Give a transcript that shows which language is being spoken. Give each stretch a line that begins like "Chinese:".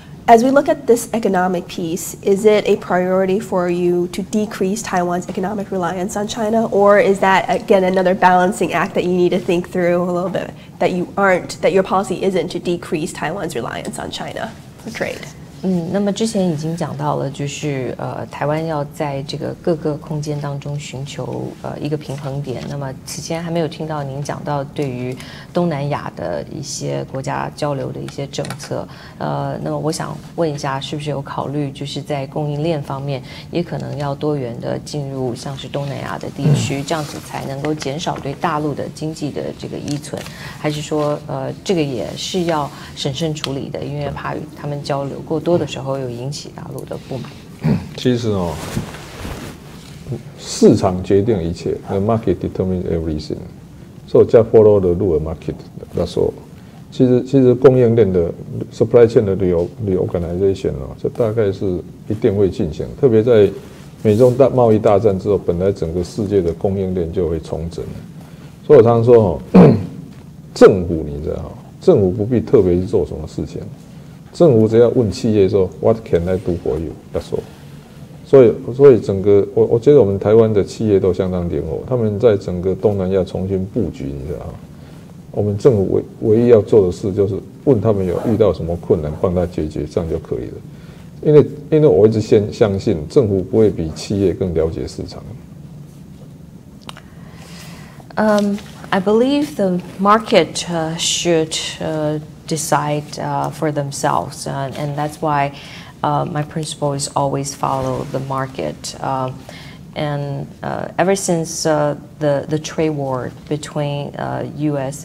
English: As we look at this economic piece, is it a priority for you to decrease Taiwan's economic reliance on China, or is that, again, another balancing act that you need to think through a little bit, that your policy isn't to decrease Taiwan's reliance on China for trade?
Chinese: 那么之前已经讲到了，就是台湾要在这个各个空间当中寻求一个平衡点。那么此前还没有听到您讲到对于东南亚的一些国家交流的一些政策。那么我想问一下，是不是有考虑就是在供应链方面，也可能要多元的进入像是东南亚的地区，这样子才能够减少对大陆的经济的这个依存？还是说这个也是要审慎处理的，因为怕与他们交流过多的时候有引起大陆的不满。其实市场决定一切 ，
English: the market determines everything。所以just follow the rule market， that's all。
Chinese: 其实供应链的 supply chain 的 reorganization 这大概是一定会进行。特别在美中贸易大战之后，本来整个世界的供应链就会重整。所以我常常说政府你知道政府不必特别去做什么事情。政府只要问企业说
English: What can I do for you？ That's all。
Chinese: 所以整个我觉得我们台湾的企业都相当灵活，他们在整个东南亚重新布局，你知道吗？我们政府唯一要做的事就是问他们有遇到什么困难，帮他解决，这样就可以了。因为我一直相信政府不会比企业更了解市场。
English: I believe the market should decide for themselves, and that's why my principle is always follow the market. And ever since the trade war between U.S.